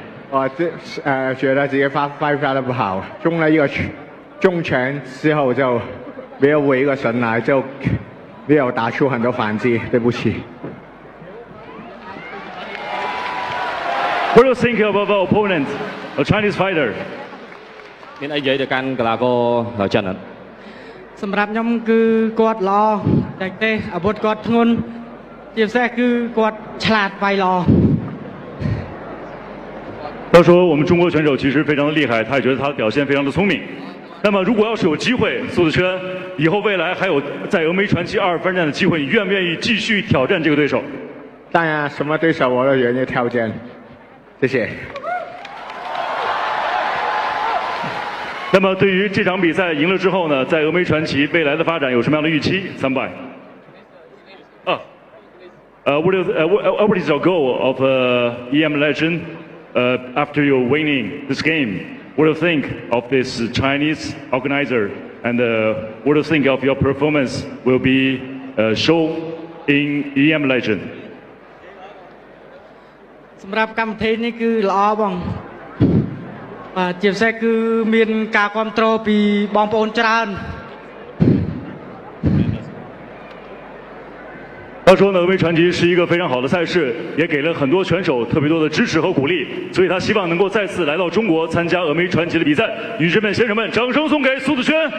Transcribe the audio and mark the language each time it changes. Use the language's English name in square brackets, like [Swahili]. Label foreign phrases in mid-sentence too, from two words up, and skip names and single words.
[Chinese] 觉得自己发得不好，中了一个中拳之后就没有回过神来，就没有打出很多反击，对不起。 [English] What do you think of our opponent, a Chinese fighter? [Khmer] មានអីនិយាយទៅកាន់កីឡាករចិនអត់ សម្រាប់ខ្ញុំគឺគាត់ល្អតែទេអាវុធគាត់ធ្ងន់ជាពិសេសគឺគាត់ឆ្លាតវាយល្អ [Chinese] 他说我们中国选手其实非常的厉害，他也觉得他的表现非常的聪明。那么如果要是有机会，苏子轩以后未来还有在峨眉传奇2番战的机会，你愿不愿意继续挑战这个对手？当然，什么对手我都愿意挑战。谢谢。那么对于这场比赛赢了之后呢，在峨眉传奇未来的发展有什么样的预期 ？300。 [English] What is your goal of EM Legend after you winning this game? What do you think of this Chinese organizer, and what do you think of your performance will be shown in EM Legend? [Khmer] សម្រាប់កម្មវិធីនេះគឺល្អបងបាទជាពិសេសគឺមានការគ្រប់គ្រងពីបងប្អូនច្រើន [Chinese] 他说呢，峨眉传奇是一个非常好的赛事，也给了很多选手特别多的支持和鼓励，所以他希望能够再次来到中国参加峨眉传奇的比赛。女士们、先生们，掌声送给苏子轩。